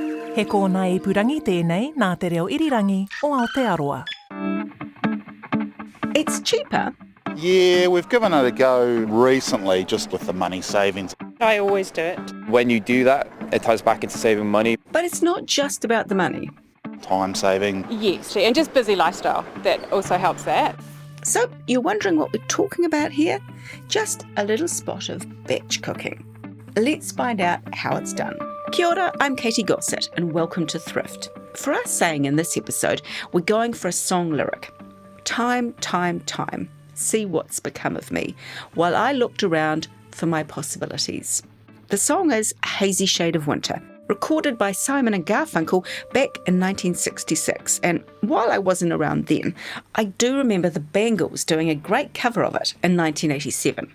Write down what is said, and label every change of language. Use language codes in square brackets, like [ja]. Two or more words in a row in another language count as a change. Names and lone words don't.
[mi] He kōna ipurangi tēnei nā te reo irirangi o Aotearoa. [en] It's cheaper. Yeah, we've given it a go recently just with the money savings. I always do it. When you do that, it ties back into saving money. But it's not just about the money. Time saving. Yes, and just busy lifestyle. That also helps that. So you're wondering what we're talking about here? Just a little spot of batch cooking. Let's find out how it's done. [mi] Kia ora, [en] I'm Katy Gosset and welcome to Thrift. For our saying in this episode, we're going for a song lyric. Time, time, time. See what's become of me, while I looked around for my possibilities. The song is Hazy Shade of Winter, recorded by Simon and Garfunkel back in 1966, and while I wasn't around then, I do remember the Bangles doing a great cover of it in 1987.